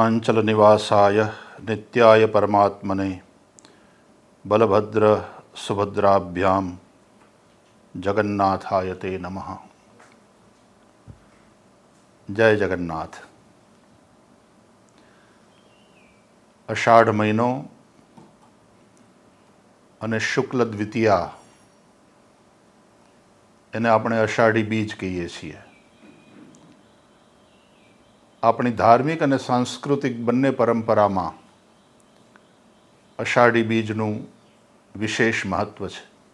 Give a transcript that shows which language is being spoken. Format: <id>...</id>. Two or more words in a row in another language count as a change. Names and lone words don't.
<sa>अरुणाचल निवासाय नित्याय परमात्मने बलभद्र सुभद्राभ्याम जगन्नाथाय ते नमः। जय जगन्नाथ।</sa> <gu>અષાઢ મહિનો અને શુક્લ દ્વિતીયા એને આપણે અષાઢી બીજ કહીએ છીએ. આપણી ધાર્મિક અને સાંસ્કૃતિક બંને પરંપરામાં અષાઢી બીજનું વિશેષ મહત્વ છે.</gu>